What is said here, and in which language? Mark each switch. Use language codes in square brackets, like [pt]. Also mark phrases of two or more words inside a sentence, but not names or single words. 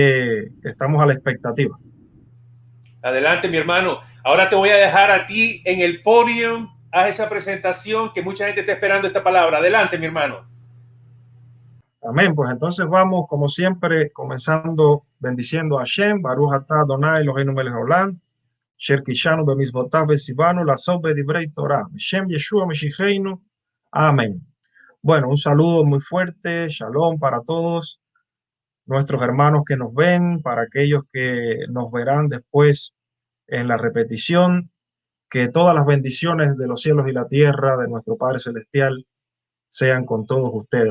[es] que estamos a la expectativa. Adelante, mi hermano. Ahora te voy a dejar a ti en el podio. Haz esa presentación que mucha gente está esperando esta palabra. Adelante, mi hermano. Amén. Pues entonces vamos, como siempre, comenzando bendiciendo a Hashem, [he] ברוך אתה אדוני אלוהינו מלך העולם, אשר קידשנו במצוותיו וציוונו לעשות בדברי תורה, בשם ישוע משיחנו, [es] amén. Bueno, un saludo muy fuerte, shalom para todos nuestros hermanos que nos ven, para aquellos que nos verán después en la repetición, que todas las bendiciones de los cielos y la tierra de nuestro Padre Celestial sean con todos ustedes.